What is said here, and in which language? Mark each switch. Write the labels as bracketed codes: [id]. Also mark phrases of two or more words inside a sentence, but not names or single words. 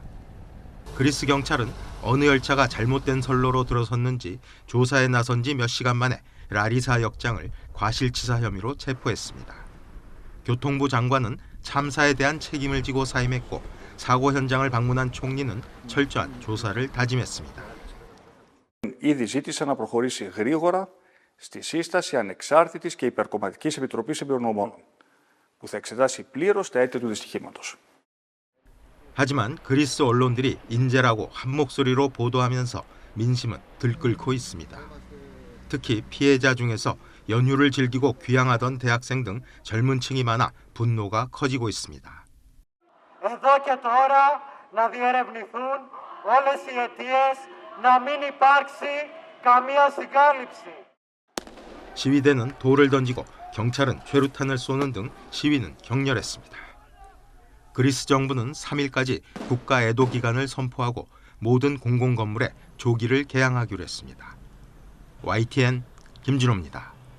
[ko] 그리스 경찰은 어느 열차가 잘못된 선로로 들어섰는지 조사에 나선 지 몇 시간 만에 라리사 역장을 과실치사 혐의로 체포했습니다. 교통부 장관은 참사에 대한 책임을 지고 사임했고 사고 현장을 방문한 총리는 철저한 조사를 다짐했습니다. [el] Ήδη ζήτησα να προχωρήσει γρήγορα στη σύσταση ανεξάρτητης και υπερκομματικής επιτροπής εμπειρογνωμόνων, που θα εξετάσει πλήρως τα αίτια του δυστυχήματος. [ko] 하지만 그리스 언론들이 인재라고 한 목소리로 보도하면서 민심은 들끓고 있습니다. 특히 피해자 중에서 연휴를 즐기고 귀향하던 대학생 등 젊은 층이 많아 분노가 커지고 있습니다. [el] Εδώ και τώρα να διερευνηθούν όλες οι αιτίες, να μην υπάρξει καμία συγκάλυψη. [ko] 시위대는 돌을 던지고 경찰은 최루탄을 쏘는 등 시위는 격렬했습니다. 그리스 정부는 3일까지 국가 애도 기간을 선포하고 모든 공공건물에 조기를 개항하기로 했습니다. YTN 김준호입니다.